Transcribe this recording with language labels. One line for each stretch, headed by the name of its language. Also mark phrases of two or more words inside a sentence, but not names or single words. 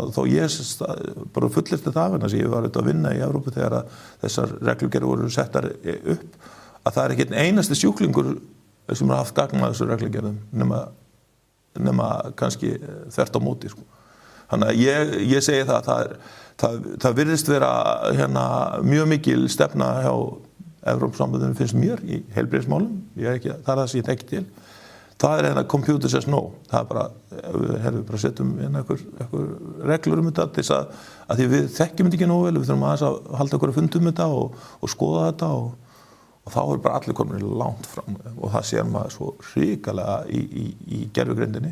Icelandic: Þó ég bara fullyrti það vegna sem ég var að vinna í Evrópu þegar þessar reglugerðir voru settar upp, að það ekki einn einasti sjúklingur sem haft gagn að þessu reglugerðum nema kannski þvert á móti, sko. Þannig að ég segi það virðist vera mjög mikil stefna hjá Evrópusambandinu, finnst mér, í heilbrigðismálum. Það er það sem ég tekki til. Það er
English: computer says no.
Icelandic: Það er bara, við bara setjum einhver reglur þetta til þess að því við þekkjum þetta ekki nógu vel, við þurfum aðeins að halda okkur að fundum þetta og skoða þetta og þá er bara allir komin langt fram og það sér maður svo hrikalega í gervigreindinni.